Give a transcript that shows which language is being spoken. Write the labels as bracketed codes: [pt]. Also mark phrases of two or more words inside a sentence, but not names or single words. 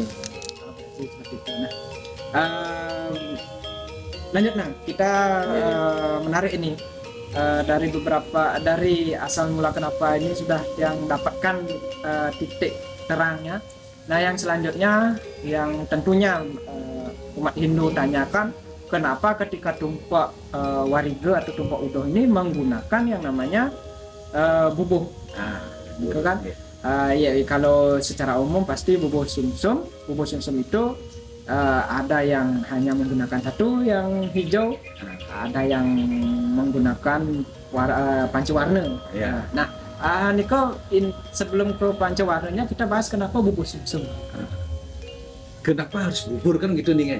[id] Lanjut Nang, kita menarik ini dari asal mula kenapa ini sudah yang dapatkan titik terangnya. Nah, yang selanjutnya yang tentunya umat Hindu tanyakan, kenapa ketika tumpak wariga atau tumpak uduh ini menggunakan yang namanya bubuh. Gitu kan? Kalau secara umum pasti bubuh sumsum. Bubuh sumsum itu ada yang hanya menggunakan satu yang hijau, ada yang menggunakan pancawarna. Nah, Niko, sebelum ke pancawarnanya kita bahas kenapa bubuh sumsum. Kenapa harus bubur kan gitu nih?